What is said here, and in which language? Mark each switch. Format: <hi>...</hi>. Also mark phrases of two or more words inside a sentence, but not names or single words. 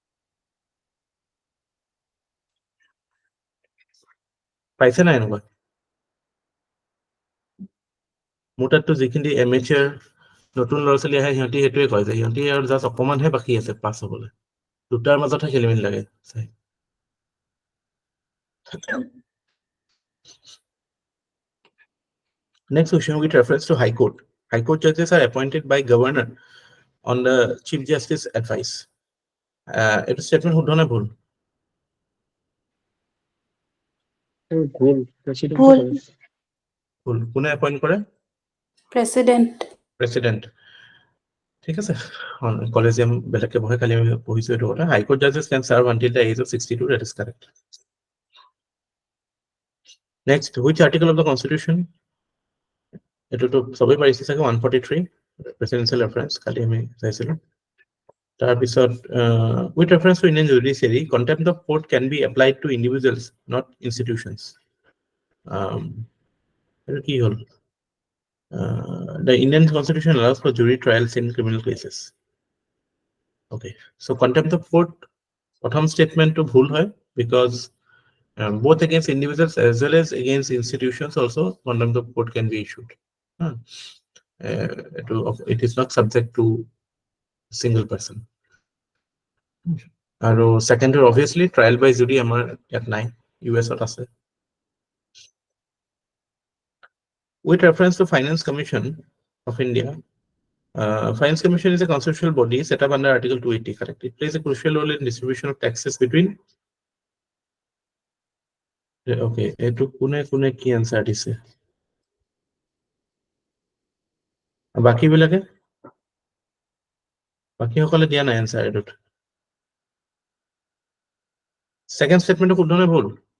<as>পাইছে নাই এনেকুৱা? মোৰ তাততো যিখিনি এমেচাৰ নতুন ল'ৰা ছোৱালী আহে, সিহঁতি সেইটোৱে কয় যে সিহঁতি আৰু জাষ্ট অকণমানহে বাকী আছে পাছ হ'বলৈ, দুটাৰ মাজতহে খেলি মেলি লাগে।</as> <en>Next question with reference to High Court. High Court judges are appointed by governor on the Chief Justice advice.</en> <as>এটা statement শুদ্ধ নে ভুল? ভুল, প্ৰেচিডেণ্টে ভুল। কৰে। ভুল। কোনে এপইণ্ট কৰে?</as> <en>President.</en> <as>প্ৰেচিডেণ্ট। ঠিক আছে, কলেজিয়াম বেলেগকে বহে, খালি আমি পঢ়িছো এইটো কথা।</as> <en>High Court judges can serve until the age of 62, that is correct. Next, which article of the Constitution?</en> <as>এইটোতো সবেই পাৰিছে চাগে, 143</as> <en>presidential reference,</en> <as>কালি আমি চাইছিলো।</as> <en>তাৰপিছত with reference to Indian judiciary, contempt of court can be applied to individuals, not institutions.</en> <as>এইটো কি হ'ল?</as> <en>The Indian Constitution allows for jury trials in criminal cases. Okay, so contempt of court,</en> <as>প্ৰথম statementটো ভুল হয়,</as> <en>because both against individuals as well as against institutions also contempt of court can be issued. It is not subject to single person.</en> <as>আৰু second, obviously</as> <en>trial by jury</en> <as>আমাৰ ইয়াত নাই, US-ত আছে।</as> <en>With reference to Finance Commission of India, Finance Commission is a constitutional body set up under Article 280, correct? It plays a crucial role in distribution of taxes between.</en> <as>Okay, এইটো কোনে কি আনসাৰ দিছে? বাকীবিলাকে বাকীসকলে দিয়া নাই আনসাৰ এইটোত।</as> <en>second statement</en> <as>শুদ্ধ নে ভুল?</as>